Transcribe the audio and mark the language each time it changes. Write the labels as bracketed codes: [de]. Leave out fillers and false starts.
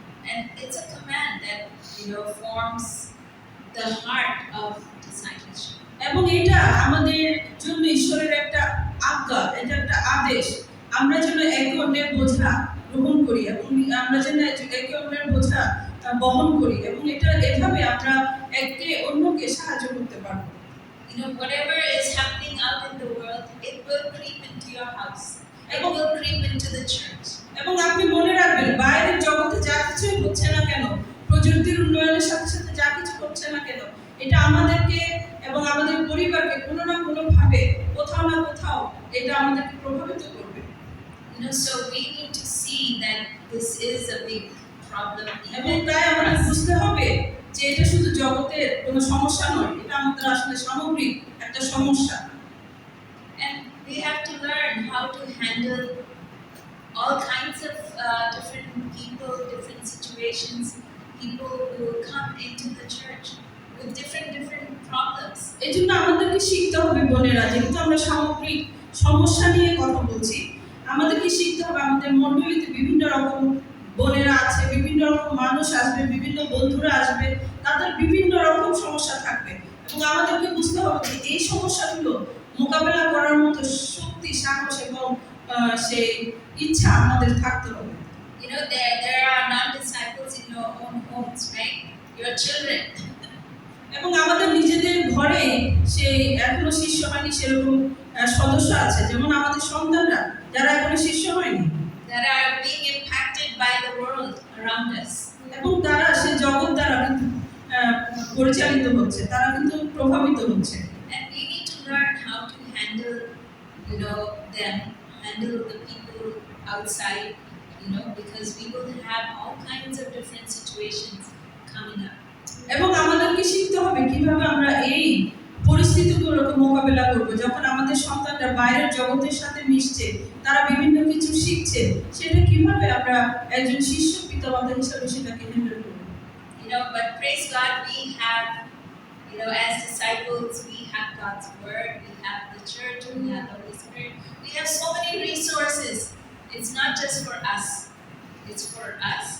[en] And it's a command that forms the heart of discipleship. [bn] এবং এটা আমাদের জন্য ঈশ্বরের একটা আজ্ঞা, এটা একটা আদেশ, আমরা যেন একে অন্যের বোঝা গ্রহণ করি এবং আমরা যেন একে অন্যের বোঝা বহন করি এবং এটা এভাবে আমরা একে অন্যকে সাহায্য করতে পারবো। [en] Whatever is happening out in the world, it will creep into your house. It will creep into the church. [bn] এবং আপনি মনে রাখবেন, বাইরের জগতে যা কিছুই হচ্ছে না কেন, প্রযুক্তির উন্নয়নের সাথে সাথে যা কিছু হচ্ছে না কেন, এটা আমাদেরকে এবং আমাদের পরিবারকে কোনো না কোনো ভাবে কোথাও না কোথাও এটা আমাদেরকে প্রভাবিত করবে। [en] So we need to see that this is a big problem. [bn] এবং তাই আমাদের বুঝতে হবে যে এটা শুধু জগতের কোনো সমস্যা নয়, এটা আমাদের আসলে সামগ্রিক একটা সমস্যা। [en] And we have to learn how to handle all kinds of different people, different situations, people who come into the church with different problems. [bn] এই জন্য আমাদেরকে শিখতে হবে বোনেরা, যেহেতু আমরা সামগ্রিক সমস্যা নিয়ে কথা বলছি, আমাদেরকে শিখতে হবে আমাদের মণ্ডলীতে বিভিন্ন রকম বোনেরা আছে, বিভিন্ন রকম মানুষ আসবে, বিভিন্ন বন্ধুরা আসবে, তাদের বিভিন্ন রকম সমস্যা থাকবে এবং আমাদেরকে বুঝতে হবে যে এই সমস্যাগুলো মোকাবেলা করার মতো শক্তি, সাহস এবং সেই ইচ্ছা আমাদের থাকতে হবে। [en] You know, there are non-disciples in your own homes, right? Your children. [bn] এবং আমাদের নিজেদের ঘরে সেই এখনো শিষ্য হয়নি সেরকম সদস্য আছে, যেমন আমাদের সন্তানরা যারা এখনো শিষ্য হয়নি, [en] That are being impacted by the world around us. [bn] এবং তারা সেই জগৎ দ্বারা কিন্তু পরিচালিত হচ্ছে, তারা কিন্তু প্রভাবিত হচ্ছে। [en] And we need to learn how to handle, them, handle the people outside, because we will have all kinds of different situations coming up. [bn] এবং আমাদেরকে শিখতে হবে কিভাবে আমরা এই পরিস্থিতিগুলোকে মোকাবেলা করব, যখন আমাদের সন্তানরা বাইরের জগতের সাথে মিশছে, তারা বিভিন্ন কিছু শিখছে, সেটা কিভাবে আমরা একজন শিষ্য পিতামাতা হিসেবে সেটাকে হ্যান্ডেল করব। [en] But praise God, we have, as disciples, we have God's word, we have the church, we have the Holy Spirit, we have so many resources. It's not just for us, it's for us.